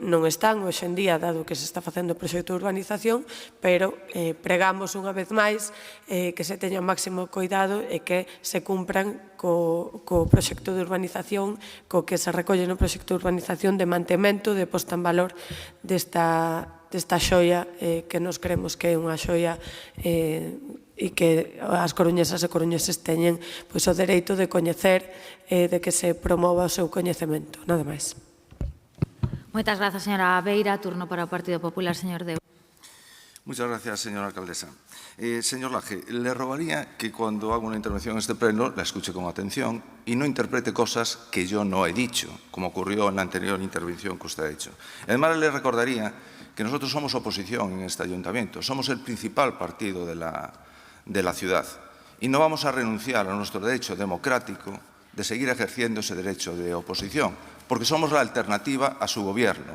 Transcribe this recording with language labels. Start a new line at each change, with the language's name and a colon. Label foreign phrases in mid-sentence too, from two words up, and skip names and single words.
Galician: non están hoxe en día, dado que se está facendo o proxecto de urbanización, pero pregamos unha vez máis que se teña o máximo cuidado e que se cumpran co proxecto de urbanización, co que se recolle no proxecto de urbanización de mantemento, de posta en valor desta xoia que nos creemos que é unha xoia e que as coruñesas e coruñeses teñen o dereito de coñecer e de que se promova o seu coñecemento. Nada máis. Moitas grazas, señora Beira. Turno para o Partido Popular, señor Deu.
Spanish: Muchas gracias, señora alcaldesa. Señor Laje, le rogaría que cuando haga una intervención en este pleno la escuche con atención y no interprete cosas que yo no he dicho, como ocurrió en la anterior intervención que usted ha hecho. Además, le recordaría que nosotros somos oposición en este ayuntamiento, somos el principal partido de la ciudad y no vamos a renunciar a nuestro derecho democrático de seguir ejerciendo ese derecho de oposición, porque somos la alternativa a su gobierno.